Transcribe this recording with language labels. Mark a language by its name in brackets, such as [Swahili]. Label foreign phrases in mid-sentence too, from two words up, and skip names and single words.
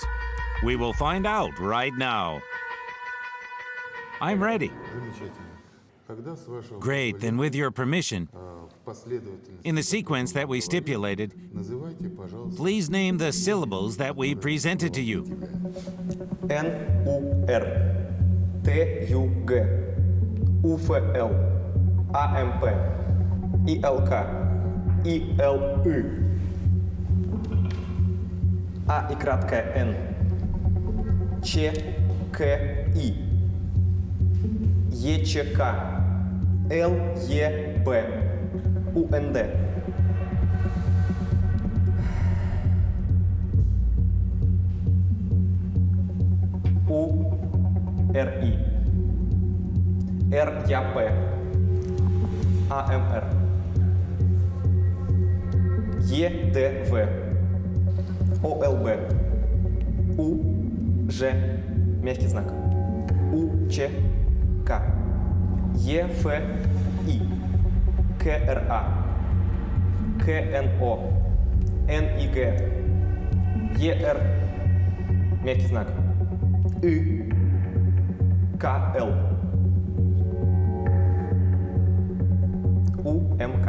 [English] We will find out right now. I'm ready. Great, then with your permission, in the sequence that we stipulated, please name the syllables that we presented to you. [Russian] N-U-R, T-U-G, U-F-L, A-M-P, I-L-K, I-L-Y, A и краткая N, Ч-К-И, Е-Ч-К, Л-Е-Б, У-Н-Д. У-Р-И, Р-Я-П, А-М-Р, Е-Д-В, О-Л-Б, У-Ж, мягкий знак, У-Ч-К, Е-Ф-И, К-Р-А, К-Н-О, Н-И-Г, Е-Р, мягкий знак, И, К-Л, У-М-К.